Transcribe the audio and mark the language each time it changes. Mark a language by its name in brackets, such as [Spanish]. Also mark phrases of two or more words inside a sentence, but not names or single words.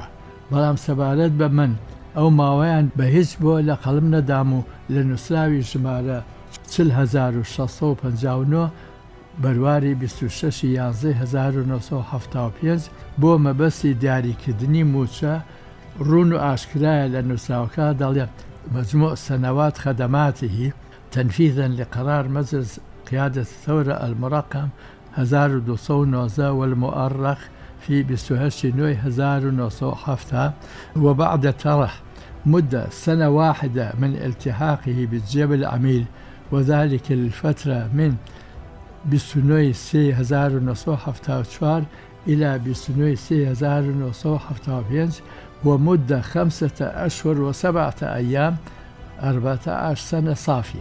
[Central Kurdish] بەڵام سەبارەت بە من ئەو ماوەیان بە هیچ بۆ لە قەڵم نەدام و لە نووسراوی ژمارە 40659 بەرواری 26/11/1975 بۆ مەبەستی دیاریکردنی موچە ڕون و ئاشکرایە لە نووسراوەکە دەڵێن [Arabic] مجموع سنوات خدماته تنفيذا لقرار مجلس قيادة الثورة المرقم 1219 والمؤرخ في 28/9/1907 وبعد طرح مدة سنة واحدة من التحاقه بالجبل العميل وذلك للفترة من 28/3/1974 إلى 28/3/1975 ومدة 5 أشهر و7 أيام 14 سنة صافية.